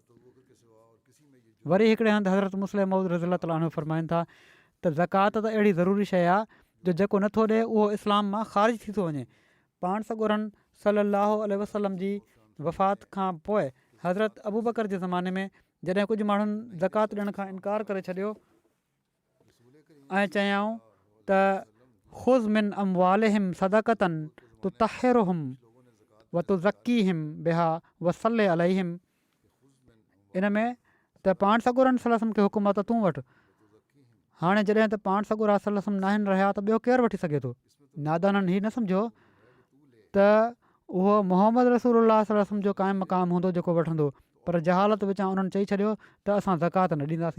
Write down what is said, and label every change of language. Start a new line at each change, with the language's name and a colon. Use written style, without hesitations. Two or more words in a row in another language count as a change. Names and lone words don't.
Sindhi: वरी हिकिड़े हंधि हज़रत मुस्लिम मौद रज़ी अलाह ताला फ़रमाइनि था त ज़कात त अहिड़ी ज़रूरी शइ आहे जो जेको नथो ॾिए उहो इस्लाम मां ख़ारिज थी थो वञे। पाण सॻोरन सलाहु वसलम जी वफ़ात खां पोइ हज़रत अबू बकर जे ज़माने में जॾहिं कुझु माण्हुनि ज़कात ॾियण खां इनकार करे छॾियो ऐं चयाऊं त
Arabic: خذ من أموالهم صدقة تطهرهم و تزكيهم بها و صل عليهم.
Sindhi: इन में त पाण सॻोरन सलाहु वसलम खे हुकुम आहे त तूं वठि। हाणे जॾहिं त पाण सॻोरा सलाहु वसलम नाहिनि रहिया त ॿियो केरु वठी सघे थो? नादाननि हीअ न सम्झो त उहो मोहम्मद रसूलुल्लाह सलाहु वसलम जो क़ाइमु मक़ाम हूंदो जेको वठंदो, पर जहालत विचां उन्हनि चई छॾियो त असां ज़कात न ॾींदासीं।